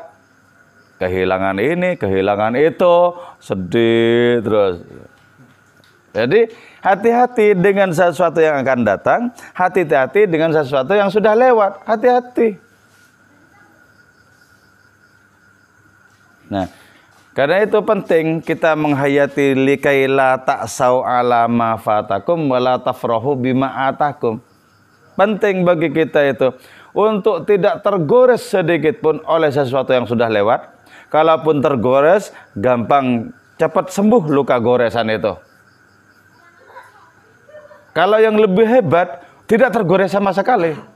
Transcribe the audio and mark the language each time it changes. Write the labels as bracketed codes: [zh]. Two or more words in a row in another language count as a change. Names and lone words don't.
[id] Kehilangan ini, kehilangan itu, sedih terus. Jadi hati-hati dengan sesuatu yang akan datang, hati-hati dengan sesuatu yang sudah lewat, hati-hati. Nah, Karena itu penting kita menghayati [ar] لكيلا تأسوا على ما فاتكم ولا تفرحوا بما آتاكم. [id] Penting bagi kita itu untuk tidak tergores sedikit pun oleh sesuatu yang sudah lewat. Kalaupun tergores, gampang cepat sembuh luka goresan itu. Kalau yang lebih hebat, tidak tergores sama sekali.